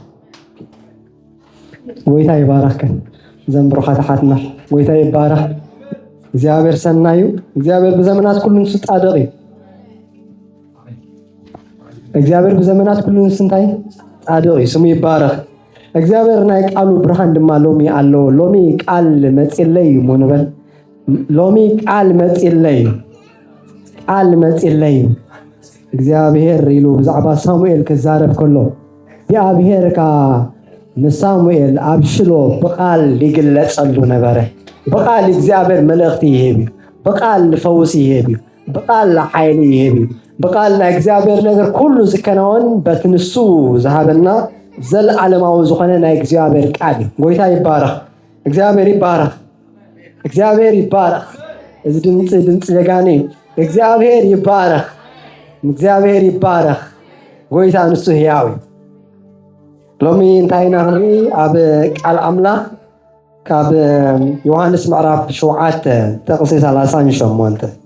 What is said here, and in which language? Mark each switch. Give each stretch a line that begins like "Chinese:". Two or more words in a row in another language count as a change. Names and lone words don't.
Tigrinya: ጎይታ ይባረክን ዘንብሩኻ ተሓትና ጎይታ ይባረክ እግዚአብሔር ሰናይ እዩ እግዚአብሔር በዘመናት ኩሉ ንሱ ጻድቕ እዩ እግዚአብሔር በዘመናት ኩሉ ንሱ እንታይ ጻድቕ እዩ ስሙ ይባረክ እግዚአብሔር ናይ ቃሉ ብርሃን ድማ ሎሚ ኣሎ ሎሚ ቃል መጽለይ ሞንበል ሎሚ ቃል መጽለይ እግዚአብሔር ኢሉ ብዛዕባ ሳሙኤል ክዛረብ ከሎ እግዚአብሔር ንሳሙኤል አብሽሎ በቃል ይግለጸሉ ነበረ በቃል እግዚአብሔር መልእክት ይሄብ በቃል ፈውስ ይሄብ በቃል ኃይል ይሄብ በቃል እግዚአብሔር ነገር ሁሉ ዝከናወን በትንሱ ዘሃበና ዘለዓለማዊ ዝኾነ ናይ እግዚአብሔር ቃል ጎይታ ይባረክ እግዚአብሔር ይባረክ እዚ ድምጽ ዘጋኒ እግዚአብሔር ይባረክ ጎይታ ንሱ ሕያው ሎሚ እንታይና ንርኢ ኣብ ቃል አምላኽ ካብ ዮሐንስ ምዕራፍ 7 ጥቕሲ 38